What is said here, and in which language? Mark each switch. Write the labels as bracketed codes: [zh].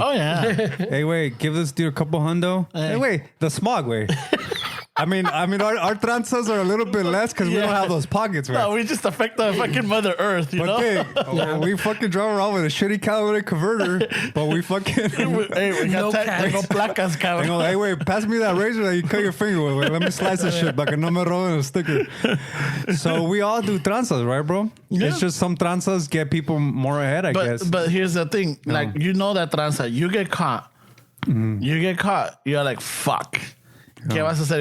[en] Oh yeah. Hey, wait, give this dude a couple hundo. Hey, wait, the smog, way. I mean, our tranzas are a little bit less because we don't have those pockets, right? No, we just affect the fucking Mother Earth, you know? We fucking drive around with a shitty catalytic converter, but we fucking... we got [es] tengo placas, cabrón. [en] Hey, wait, pass me that razor that you cut your finger with. Let me slice this shit back and [es] no me roben a [en] sticker. So we all do tranzas, right, bro? Yeah. It's just some tranzas get people more ahead, I guess. But here's the thing. Like, you know that tranza, you get caught. You're like, fuck. [es] ¿Qué vas a hacer?